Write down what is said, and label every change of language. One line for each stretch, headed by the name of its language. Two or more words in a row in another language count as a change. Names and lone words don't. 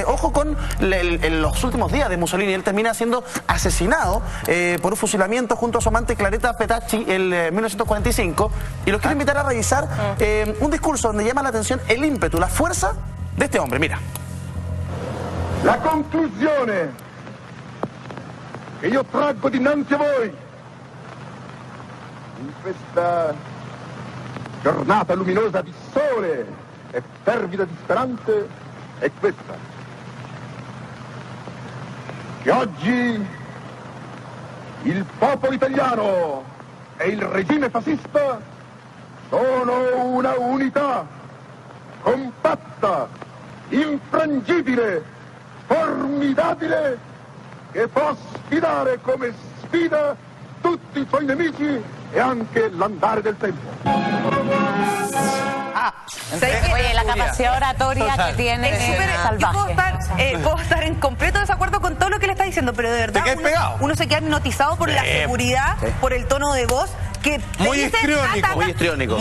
Spanish: Ojo con los últimos días de Mussolini. Él termina siendo asesinado por un fusilamiento junto a su amante Claretta Petacci en 1945 y los quiero invitar a revisar un discurso donde llama la atención el ímpetu, la fuerza de este hombre. Mira.
Italian: La conclusione che io traggo dinanzi a voi in questa giornata luminosa di sole e fervida di speranze è questa: che oggi il popolo italiano e il regime fascista sono una unità compatta, infrangibile, formidabile, che può sfidare come sfida tutti i suoi nemici e anche l'andare del tempo.
Spanish: Oye, la capacidad oratoria que tiene es salvaje. Yo puedo estar en completo desacuerdo con todo lo que le está diciendo, pero de verdad uno se queda hipnotizado por la seguridad, por el tono de voz. Que muy histriónico.